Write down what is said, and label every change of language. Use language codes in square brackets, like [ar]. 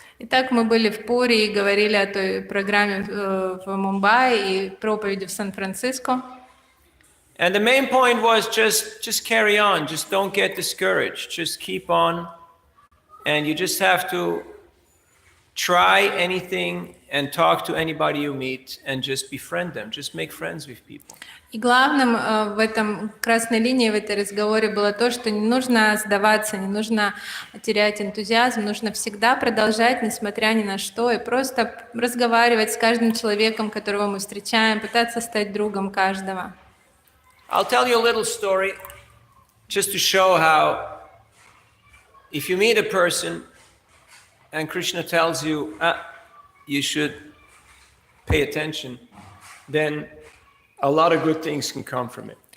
[ru] Итак, мы были в Пури и говорили о той программе в Мумбаи и проповеди в Сан-Франциско. [en] And the main point was just carry on, just don't get discouraged, just keep on, and you just have to try anything and talk to anybody you meet and just befriend them, just make friends with people. [ru] И главным в этом красной линии, в этой разговоре было то, что не нужно сдаваться, не нужно терять энтузиазм, нужно всегда продолжать, несмотря ни на что, и просто разговаривать с каждым человеком, которого мы встречаем, пытаться стать другом каждого. [en] I'll tell you a little story just to show how if you meet a person and Krishna tells you, you should pay attention, then a lot of good things can come from it.